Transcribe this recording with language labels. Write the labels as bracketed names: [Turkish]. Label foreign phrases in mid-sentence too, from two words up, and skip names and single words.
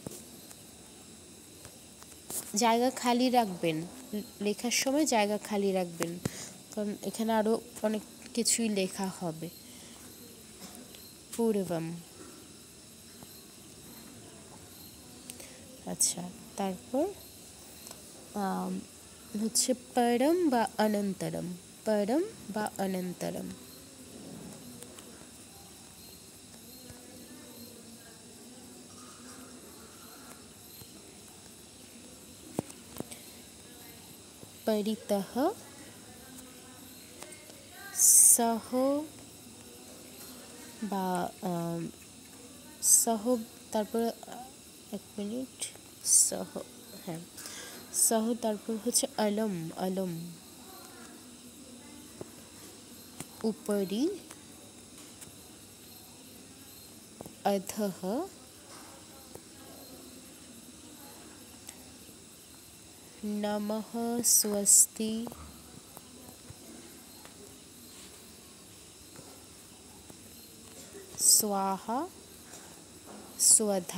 [Bangla] জায়গা খালি রাখবেন, লেখার সময় জায়গা খালি রাখবেন, কারণ এখানে আরও অনেক কিছুই লেখা হবে। পূর্বম। আচ্ছা, তারপর হচ্ছে পরম বা অনন্তরম। পরম বা অনন্তরম। [Sanskrit] परितः सह [Bangla] বা সহ, তারপর এক মিনিট, সহ, হ্যাঁ সহ, তারপর হচ্ছে অলম। অলম। [Sanskrit] উপরি, অধঃ, নমঃ, স্বস্তি, স্বাহা, স্বধা।